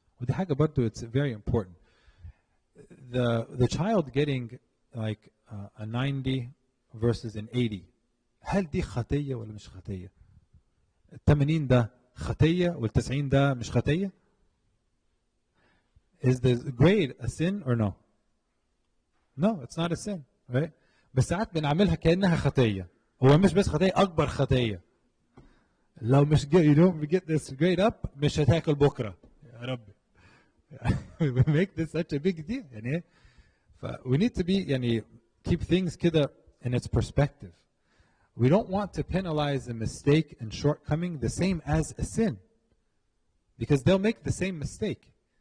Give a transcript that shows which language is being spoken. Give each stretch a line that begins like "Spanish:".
Arabic: ودي حاجة برضو
English: it's very important. The child getting like a 90 versus an 80,
Arabic: هل دي خطية ولا مش خطية؟
English: ال 80 ده خطية وال 90 ده مش خطية؟ Is the grade a sin or no? No, it's not a sin, right?
Arabic: بس ساعات بنعملها كأنها خطية. هو مش بس خطية، أكبر خطية. لو مش
English: you don't get this grade up
Arabic: مش هتاكل بكرة. يا ربي.
English: We make this such a big deal.
Arabic: يعني إيه؟
English: we need to be
Arabic: يعني
English: keep things
Arabic: كده
English: in its perspective. We don't want to penalize a mistake and shortcoming the same as a sin, because they'll make the same mistake.